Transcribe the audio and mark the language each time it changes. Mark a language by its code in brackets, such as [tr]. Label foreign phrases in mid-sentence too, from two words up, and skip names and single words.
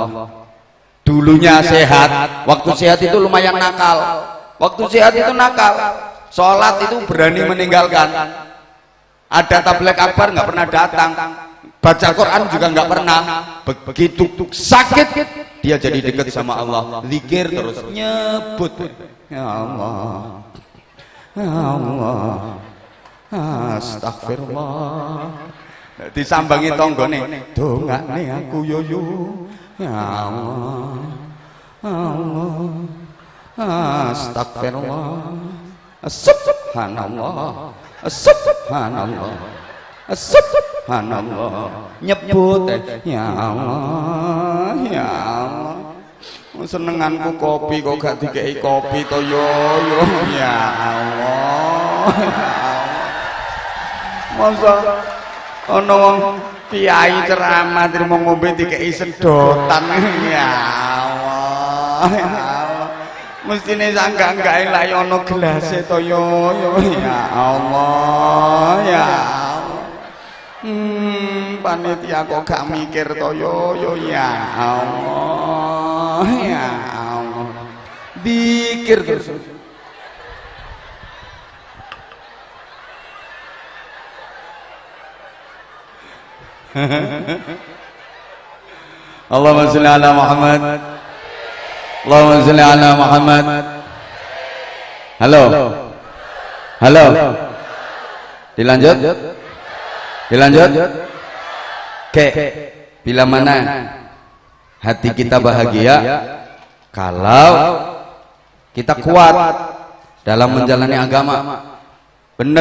[id] Dulunya sehat, waktu sehat itu lumayan nakal. Waktu sehat itu nakal, sholat itu berani meninggalkan. Ada tabligh akbar nggak pernah datang, baca Quran juga nggak pernah. Begitu sakit dia jadi dekat sama Allah, zikir terus, nyebut [ar] يا الله، يا الله، أستغفر الله. [jv] Disambangi tonggone, dongakne aku yoyo, [ar] يا الله، الله، أستغفر الله, سبحان الله، سبحان الله، سبحان الله, nyebut يا الله، يا الله. [jv] Senenganku kopi kok gak dikei kopi to yo [ar] يا الله، يا الله. [jv] Masa ana wong kiai ceramah terima ngombe dikei sedotan, [ar] يا الله، يا الله. [jv] Mestine sanggak-sanggake lak ana gelase to yo [ar] يا الله، يا الله. [jv] Panitia kok gak mikir to yo [ar] يا الله، يا الله. [id] Zikir terus. [ar] اللهم صل على محمد، اللهم صل على محمد, Allahumma shalli ala Muhammad. [id] Halo, dilanjut. Oke, bila mana hati kita bahagia kalau kita kuat dalam menjalani agama, bener.